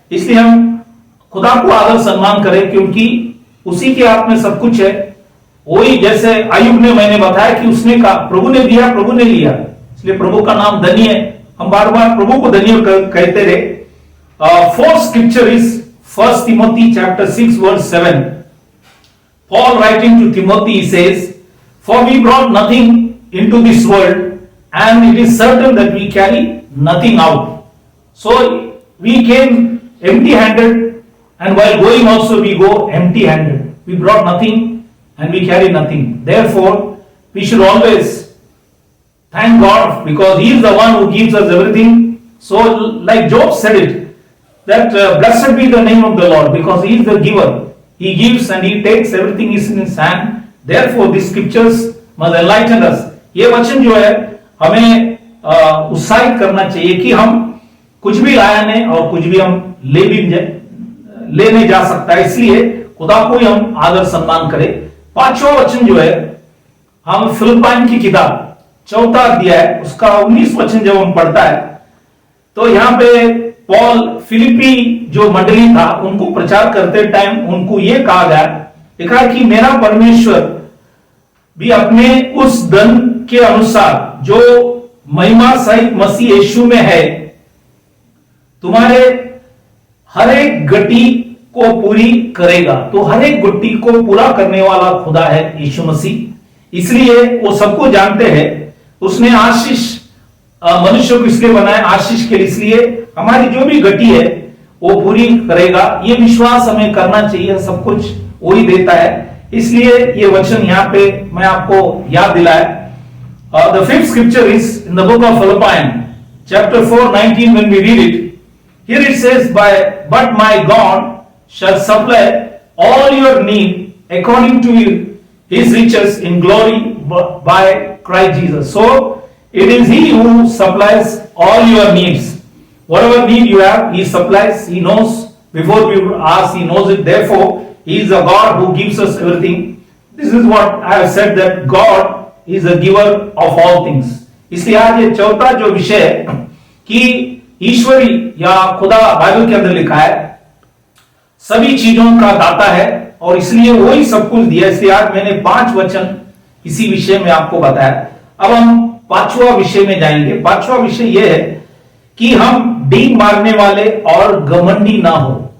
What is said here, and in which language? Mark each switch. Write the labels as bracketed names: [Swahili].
[Hindi] इसलिए हम खुदा को आदर सम्मान करें, क्योंकि उसी के हाथ में सब कुछ है। वही जैसे आयुब ने मैंने बताया कि उसने कहा प्रभु ने दिया प्रभु ने लिया, इसलिए प्रभु का नाम धन्य है। हम बार बार प्रभु को धन्य कहते रहे। [English] Fourth scripture is 1 Timothy chapter 6 verse 7. Paul writing to Timothy says, "For we brought nothing into this world, and it is certain that we carry nothing out." So we came empty-handed, and while going also we go empty-handed. We brought nothing and we carry nothing. Therefore, we should always thank God, because He is the one who gives us everything. So like Job said it, that blessed be the name of the Lord, because He is the giver. He gives and He takes, everything is in His hand. Therefore these scriptures must enlighten us. [Hindi] ये वचन जो है हमें उत्साहित करना चाहिए कि हम कुछ भी लाया नहीं और कुछ भी हम ले नहीं जा सकता है, इसलिए खुदा को ही हम आदर सम्मान करें। पांचवा वचन जो है हम फिलिप्पियों की किताब 4वां अध्याय उसका 19 वचन जब हम पढ़ता है, तो यहाँ पे पॉल फिलिपी जो मंडली था उनको प्रचार करते टाइम उनको यह कहा गया, लिखा है कि मेरा परमेश्वर भी अपने उस धन के अनुसार जो महिमा सहित मसीह यीशु में है, तुम्हारे हर एक गति को पूरी करेगा। तो हर एक गति को पूरा करने वाला खुदा है यीशु मसीह, इसलिए वो सबको जानते हैं। उसने आशीष मनुष्य को इसलिए बनाया आशीष के लिए, इसलिए हमारी जो भी गति है वो पूरी करेगा। ये विश्वास हमें करना चाहिए, सब कुछ वो ही देता है, इसलिए ये वचन यहाँ पे मैं आपको याद दिलाया। [English] The fifth scripture is in the book of Philippians chapter 4:19. When we read it, here it says, but my God shall supply all your need according to His riches in glory by Christ Jesus. So it is He who supplies all your needs. Whatever need you have, He supplies. He knows before we ask, He knows it. Therefore, He is a God who gives us everything. This is what I have said, that God is the giver of all things. [Hindi] इसलिए आज ये चौथा जो विषय है कि ईश्वरी या खुदा बाइबल के अंदर लिखा है सभी चीजों का दाता है और इसलिए वही सब कुछ दिया। इसलिए आज मैंने 5 वचन इसी विषय में आपको बताया। अब हम 5वां विषय में जाएंगे। 5वां विषय यह है कि हम डींग मारने वाले और घमंडी ना हो।